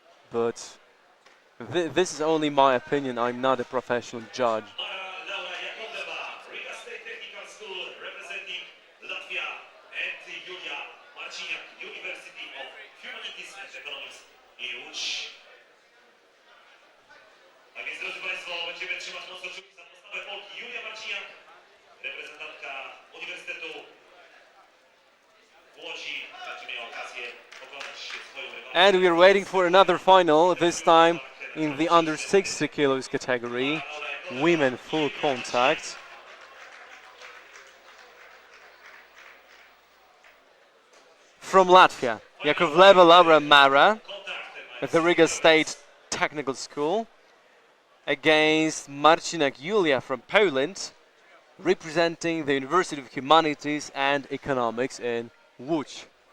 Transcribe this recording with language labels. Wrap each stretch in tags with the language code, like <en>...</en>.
<en>But this is only my opinion, I'm not a professional judge. Mara Laura Jakobeva, Riga State Technical School, representing Latvia, and Julia Marciniak, University of Humanities and Economics in Łódź.</en> <pl>Tak więc, drodzy Państwo, będziemy trzymać mocno kciuki za postawę Polki. Julia Marciniak, reprezentantka Uniwersytetu w Łodzi, będzie miała okazję pokonać swoją rywalkę.</pl> <en>And we're waiting for another final, this time in the under 60 kilos category, women full contact. From Latvia, Jakovleva Laura Mara at the Riga State Technical School against Marciniak Julia from Poland, representing the University of Humanities and Economics in Łódź.</en>